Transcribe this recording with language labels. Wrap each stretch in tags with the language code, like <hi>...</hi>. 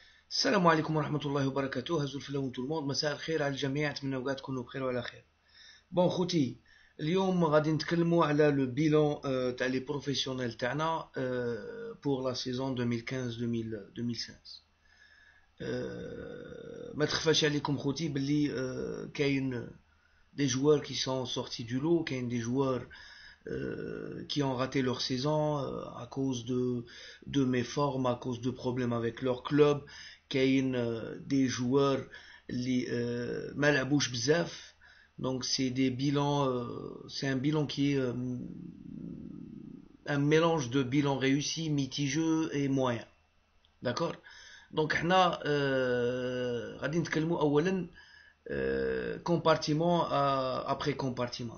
<ar>السلام عليكم ورحمة الله وبركاته. هزوا الفلاون تو الموند، مساء الخير على الجميع، نتمنى اوقات تكونوا بخير وعلى خير. بون خوتي، اليوم غادي نتكلموا على لو بيلون تاع لي بروفيسيونيل تاعنا</ar> <fr>بور لا سيزون</fr> <ar>2015-2016.</ar> <fr>ما تخفاش عليكم خوتي باللي كاين des joueurs qui sont sortis du lot, كاين des joueurs qui ont raté leur saison à cause de méformes, à cause de problèmes avec leur club.</fr> <ar>كاين</ar> <fr>des joueurs</fr> <ar>اللي ما لعبوش بزاف.</ar> <fr>Donc c'est des bilans, c'est un bilan qui est un mélange de bilan réussi, mitigeux et moyen. D'accord. Donc</fr> <ar>حنا غادي نتكلموا اولا</ar> <fr>compartiment après compartiment.</fr>